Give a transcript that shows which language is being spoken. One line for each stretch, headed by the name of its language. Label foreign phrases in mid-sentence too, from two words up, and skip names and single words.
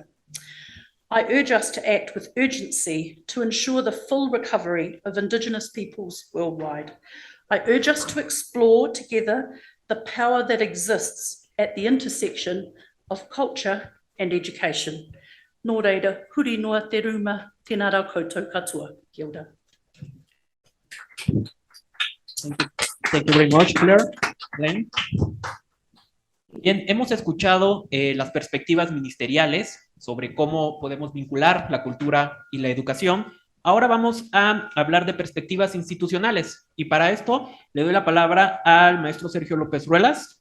English: I urge us to act with urgency to ensure the full recovery of Indigenous peoples worldwide. I urge us to explore together the power that exists at the intersection of culture and education.
Māori: Nō reira, huri noa te ruma, tēnā rau koutou katoa. Kia ora.
English: Thank you very much, Claire. Elaine.
Spanish: Bien, hemos escuchado las perspectivas ministeriales sobre cómo podemos vincular la cultura y la educación. Ahora vamos a hablar de perspectivas institucionales y para esto le doy la palabra al maestro Sergio López Ruelas.